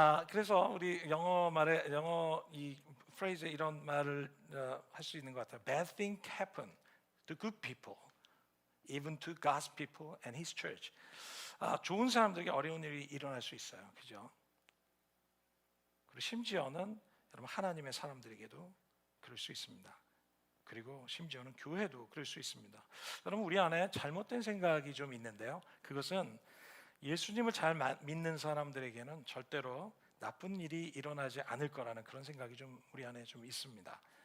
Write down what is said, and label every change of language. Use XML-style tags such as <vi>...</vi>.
<ko>그래서 우리 영어 이 프레이즈에 이런 말을 할 수 있는 것 같아요.</ko> <en>Bad things happen to good people, even to God's people and His church.</en> <ko>좋은 사람들에게 어려운 일이 일어날 수 있어요, 그죠? 그리고 심지어는 여러분 하나님의 사람들에게도 그럴 수 있습니다. 그리고 심지어는 교회도 그럴 수 있습니다. 여러분, 우리 안에 잘못된 생각이 좀 있는데요. 그것은 예수님을 잘 믿는 사람들에게는 절대로 나쁜 일이 일어나지 않을 거라는 그런 생각이 좀 우리 안에 좀 있습니다.</ko>